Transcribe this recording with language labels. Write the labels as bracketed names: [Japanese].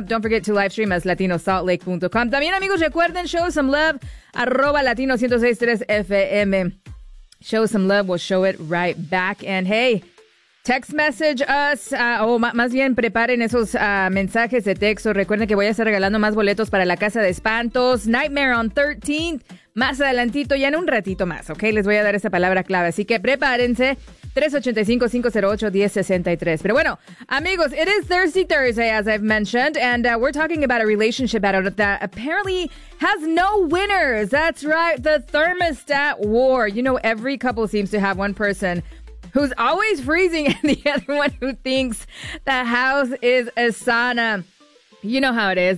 [English] Don't forget to live stream as latinosaltlake.com. [Spanish] También, amigos, recuerden, [English] show some love, [Spanish] @latino1063FM. [English] Show some love, we'll show it right back. And hey, text message us, [Spanish] más bien preparen esos mensajes de texto. Recuerden que voy a estar regalando más boletos para la Casa de Espantos, Nightmare on 13th, más adelantito, ya en un ratito más, ¿ok? Les voy a dar esa palabra clave, así que prepárense. 385-508-1063. Pero bueno, amigos, [English] it is Thirsty Thursday, as I've mentioned, and we're talking about a relationship battle that apparently has no winners. That's right, the thermostat war. You know, every couple seems to have one person who's always freezing and the other one who thinks the house is a sauna. You know how it is.